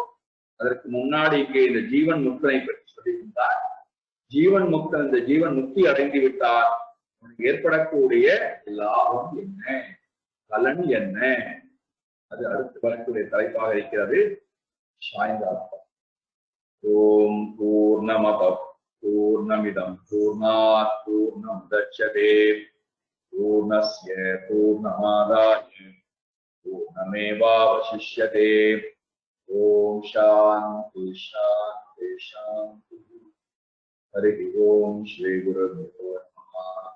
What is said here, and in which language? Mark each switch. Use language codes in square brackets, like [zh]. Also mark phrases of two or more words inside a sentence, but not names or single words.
[ta] அதற்கு முன்னாடி இங்கே இந்த ஜீவன் முக்தனை பற்றி சொல்லியிருந்தார். ஜீவன் முக்தன் இந்த ஜீவன் முக்தி அடைந்து விட்டார், ஏற்படக்கூடிய லாபம் என்ன, பலன் என்ன? அது அடுத்து வரக்கூடிய தலைப்பாக இருக்கிறது. [sa] சாயங்காலம். ॐ पूर्णमद पूर्णमिदं पूर्णात् पूर्णमुदच्यते पूर्णस्य पूर्णमादाय पूर्णमेवावशिष्यते. ॐ शान्ति शान्ति शान्ति. हरि ॐ श्री गुरुदेवो नमः.